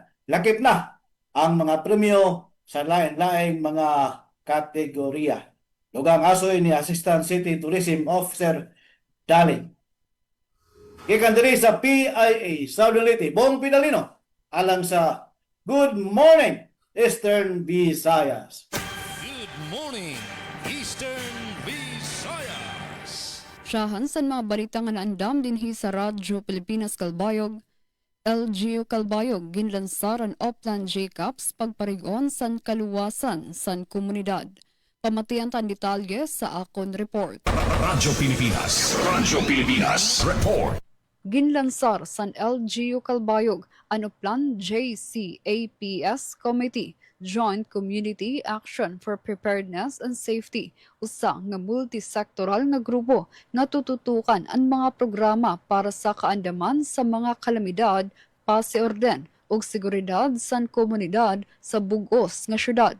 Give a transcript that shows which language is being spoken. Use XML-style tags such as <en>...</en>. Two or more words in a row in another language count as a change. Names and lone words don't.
<ceb>Lakip na ang mga premyo sa lain-laing mga kategorya. Dugang asoy ni Assistant City Tourism Officer Daling. Gikan diri sa PIA Southern Leyte, Bong Pidalino, alang sa Good Morning Eastern Visayas.</ceb> <en>Good morning, Eastern Visayas.</en> <war>Siyahan sa mga balita nga naandam dinhi sa Radyo Pilipinas Kalbayog, LGU Kalbayog ginlansaran Oplan Jacobs pagparigon san kaluwasan san komunidad. Pamatian tan detalye sa akon report. Radyo Pilipinas Report. Ginlansar san LGU Kalbayog ang Oplan JCAPS Committee Joint Community Action for Preparedness and Safety, usa nga multisektoral nga grupo nga tututukan ang mga programa para sa kaandaman sa mga kalamidad, pasiorden ug seguridad san komunidad sa bug-os nga syudad.</war>